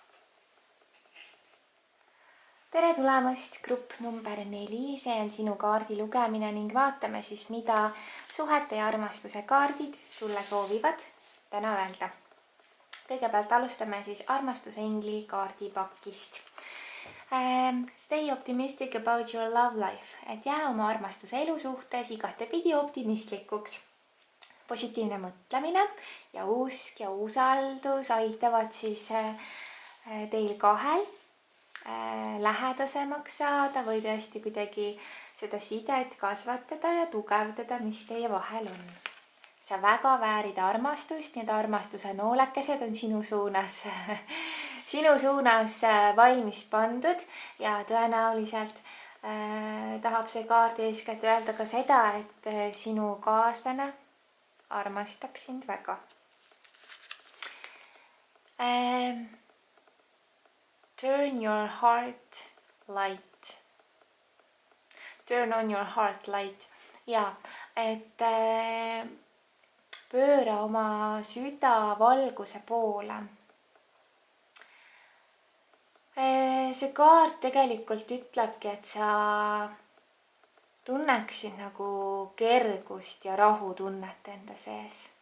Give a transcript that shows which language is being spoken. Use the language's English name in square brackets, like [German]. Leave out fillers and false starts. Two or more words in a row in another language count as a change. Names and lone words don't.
[Estonian] Tere tulemast, grupp number 4, see on sinu kaardi lugemine ning vaatame siis, mida suhete ja armastuse kaardid sulle soovivad täna öelda. Kõigepealt alustame siis armastuse ingli kaardipakist. [English] Stay optimistic about your love life, [Estonian] et jää oma armastuse elu suhtes igatepidi optimistlikuks. Positiivne mõtlemine ja usk ja usaldus aitavad siis teil kahel lähedasemaks saada või tõesti kuidagi seda sidet kasvatada ja tugevdada, mis teie vahel on. Sa väga väärid armastust, need armastuse noolekesed on sinu suunas valmis pandud ja tõenäoliselt tahab see kaart eeskätt öelda ka seda, et sinu kaaslane armastab sind väga. [English] Turn your heart light. Turn on your heart light. [Estonian] Ja, et pööra oma süda valguse poole. See kaart tegelikult ütlebki, et sa tunneksid nagu kergust ja rahutunnet enda sees.